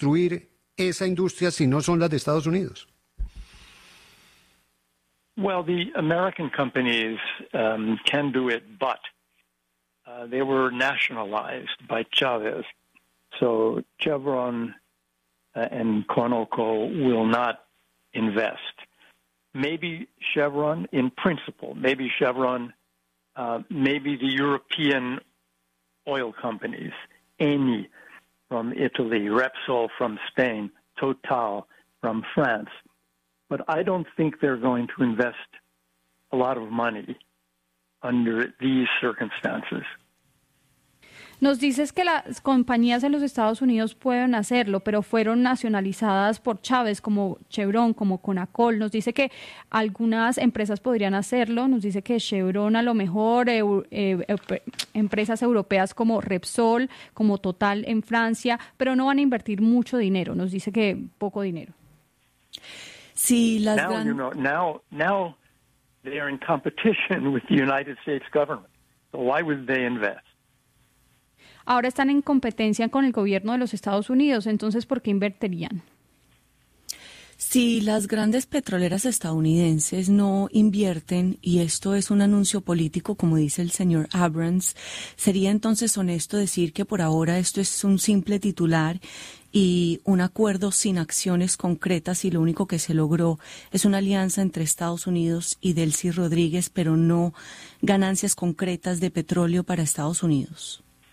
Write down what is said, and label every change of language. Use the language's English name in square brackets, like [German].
[Spanish] destruir esa industria si no son las de Estados Unidos? [English] Well, the American companies can do it, but they were nationalized by Chavez. So Chevron and Conoco will not invest. Maybe Chevron, in principle, maybe Chevron, maybe the European oil companies, Eni from Italy, Repsol from Spain, Total from France. But I don't think they're going to invest a lot of money under these circumstances. [Spanish] Nos dices que las compañías en los Estados Unidos pueden hacerlo, pero fueron nacionalizadas por Chávez, como Chevron, como Conacol. Nos dice que algunas empresas podrían hacerlo. Nos dice que Chevron, a lo mejor, empresas europeas como Repsol, como Total en Francia, pero no van a invertir mucho dinero. Nos dice que poco dinero. Sí, las [English] now, [Spanish] gran... [English] you know, now they're in competition with the United States government. So why would they invest? [Spanish] Ahora están en competencia con el gobierno de los Estados Unidos, entonces ¿por qué invertirían? Si las grandes petroleras estadounidenses no invierten, y esto es un anuncio político, como dice el señor Abrams, ¿sería entonces honesto decir que por ahora esto es un simple titular y un acuerdo sin acciones concretas y lo único que se logró es una alianza entre Estados Unidos y Delcy Rodríguez, pero no ganancias concretas de petróleo para Estados Unidos?